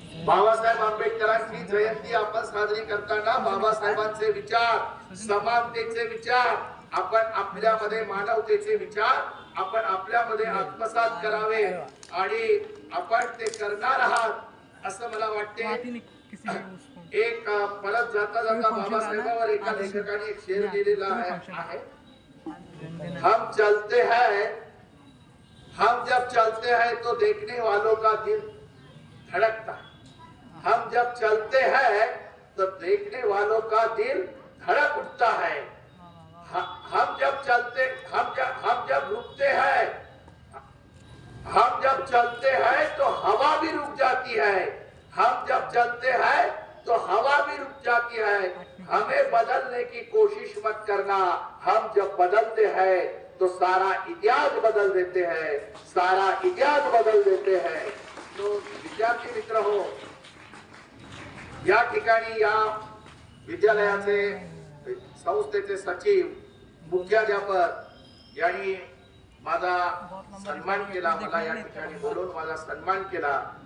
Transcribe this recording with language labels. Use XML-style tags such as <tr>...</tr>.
<mr>बाबासाहेब आंबेडकरांची जयंती आपण साजरी करताना बाबासाहेबांचे विचार, समानतेचे विचार, आपण आपल्यामध्ये मानवतेचे विचार आपण आपल्यामध्ये आत्मसात करावे आणि आपण ते करणार आहात असं मला वाटते। एक परत जाता जाता बाबासाहेबांवर एका लेखकाने एक शेर लिहिलेला आहे,</mr> <hi>हम चलते हैं, हम जब चलते हैं तो देखने वालों का दिल धड़कता है, हम जब चलते हैं तो देखने वालों का दिल धड़क उठता है, हम जब चलते हम जब रुकते हैं, हम जब चलते हैं तो हवा भी रुक जाती है, हम जब चलते हैं तो हवा भी रुक जाती है, हमें बदलने की कोशिश मत करना, हम जब बदलते हैं तो सारा इतिहास बदल देते हैं, सारा इतिहास बदल देते हैं।</hi> <mr>तो विद्यार्थी मित्र हो, या ठिकाणी या विद्यालयाचे संस्थेचे सचिव, मुख्याध्यापक यांनी माझा सन्मान केला, मला या ठिकाणी बोलून माझा सन्मान केला।</mr>